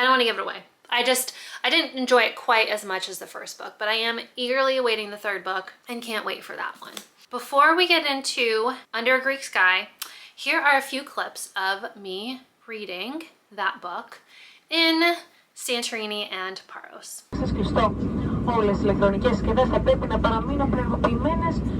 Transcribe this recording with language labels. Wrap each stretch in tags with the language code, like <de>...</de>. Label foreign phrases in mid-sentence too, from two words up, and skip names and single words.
<en>I didn't enjoy it quite as much as the first book, but I am eagerly awaiting the third book and can't wait for that one. Before we get into Under a Greek Sky, here are a few clips of me reading that book in Santorini and Paros.</en> <el>Όλες οι ηλεκτρονικές συσκευές θα πρέπει να παραμείνουν πληρωμένες.</el>